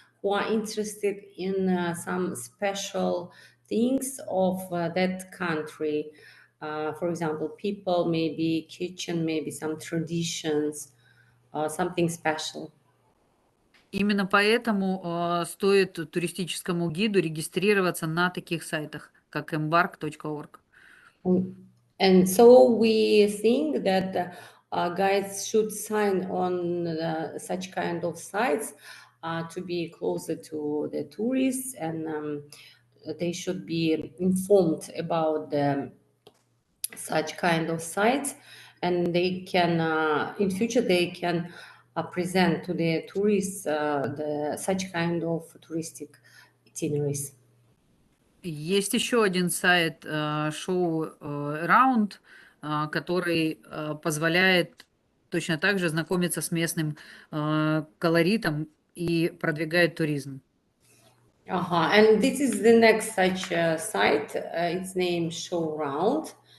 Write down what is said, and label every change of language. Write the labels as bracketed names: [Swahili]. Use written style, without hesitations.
[English] who are interested in some special things of that country. For example, people, maybe kitchen, maybe some traditions, something special. [Russian] Именно поэтому стоит туристическому гиду регистрироваться на таких сайтах, как embark.org. [English] And so we think that guides should sign on such kind of sites to be closer to the tourists, and they should be informed about such kind of sites, and they can in future they can present to the tourists such kind of touristic itineraries. [Russian] Есть еще один сайт Show Around, который позволяет точно так же знакомиться с местным колоритом и продвигает туризм. [English] And this is the next such site. It's named Show Round.